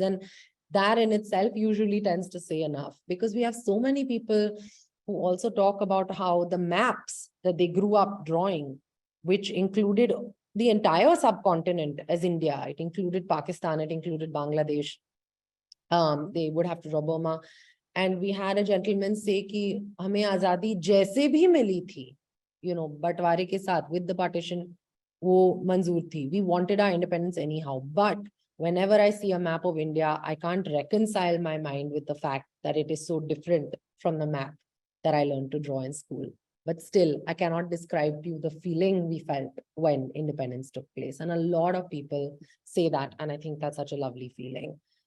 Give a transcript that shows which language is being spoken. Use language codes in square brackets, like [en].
[en] And that in itself usually tends to say enough, because we have so many people who also talk about how the maps that they grew up drawing, which included the entire subcontinent as India, it included Pakistan, it included Bangladesh. They would have to draw Burma. And we had a gentleman say [hi] कि हमें आजादी जैसे भी मिली थी, बंटवारे के साथ, [en] with the partition, [hi] वो मंजूर थी. [en] We wanted our independence anyhow. But whenever I see a map of India, I can't reconcile my mind with the fact that it is so different from the map that I learned to draw in school. But still, I cannot describe to you the feeling we felt when independence took place. And a lot of people say that, and I think that's such a lovely feeling.